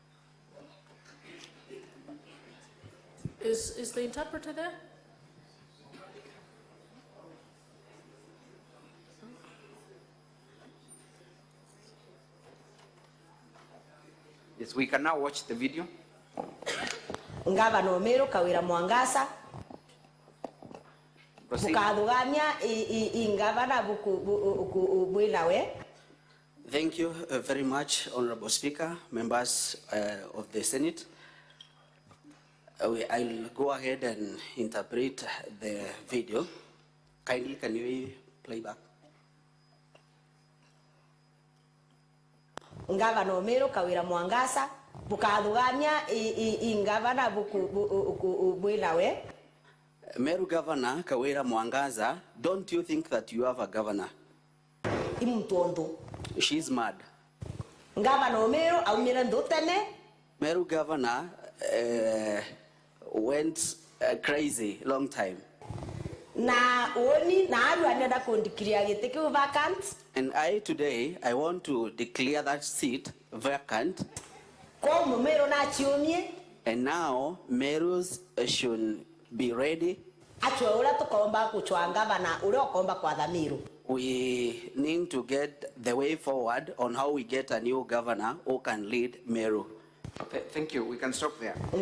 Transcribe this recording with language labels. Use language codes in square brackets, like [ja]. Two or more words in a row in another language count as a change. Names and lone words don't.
[en] Is the interpreter there? Yes, we can now watch the video. [mer] Ngavana Meru Kawira Mwangaza. Bukaduganya ingavana buinawe. [en] Thank you very much, Honorable Speaker, members of the Senate. I'll go ahead and interpret the video. Kindly, can you play back? [mer] Ngavana Meru Kawira Mwangaza. Bukaduganya ingavana buinawe. [en] Meru Governor Kawira Mwangaza, don't you think that you have a governor? [mer] Imutondo. [en] She's mad. [mer] Ngavana Meru aumira ndotene. [en] Meru Governor went crazy long time. [mer] Na oni na aru anenda kondikiria giteke vacant. [en] And today I want to declare that seat vacant. [mer] Kwa Meru na chiomie. [en] And now Merus should be ready. We need to get the way forward on how we get a new governor who can lead Meru. Thank you. We can stop there.